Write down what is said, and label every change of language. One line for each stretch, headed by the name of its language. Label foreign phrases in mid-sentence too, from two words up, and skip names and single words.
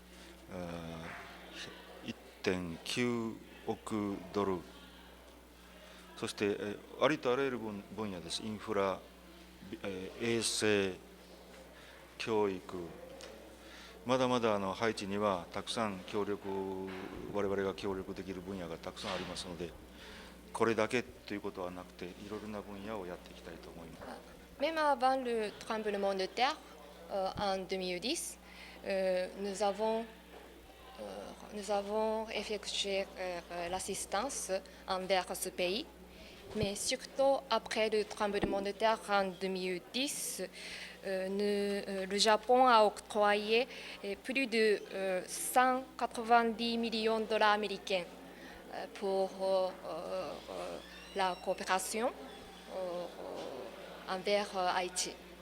Japanese: 1.9 億ドル、そしてありとあらゆる分野です。インフラ、衛生、教育、まだまだハイチにはたくさん我々が協力できる分野がたくさんありますので、これだけということはなくて、いろいろな分野をやっていきたいと思います。
French: Même avant le tremblement de terre en 2010, nous avons effectué l'assistance envers ce pays. Mais surtout après le tremblement de terre en 2010, le Japon a octroyé plus de 190 millions de dollars américains pour la coopération envers Haïti.